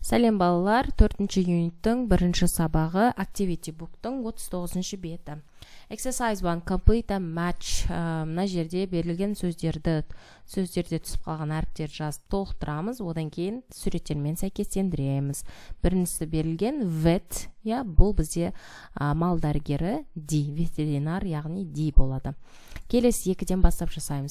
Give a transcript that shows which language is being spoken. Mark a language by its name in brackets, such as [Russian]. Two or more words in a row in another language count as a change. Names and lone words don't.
[Kazakh] Сәлем балалар, 4-ші юниттің 1-ші сабағы [English] Activity Book'тың [Kazakh] 39-ші беті. [English] Exercise 1, complete and match. [Kazakh] Мына жерде берілген сөздерде түсіп қалған әріптер жазып толықтырамыз, одан кейін суреттермен сәйкестендіреміз. Біріншісі берілген vet, бұл бізде мал дәрігері D, ветеринар, яғни D болады. Келесі 2-ден бастап жасаймыз.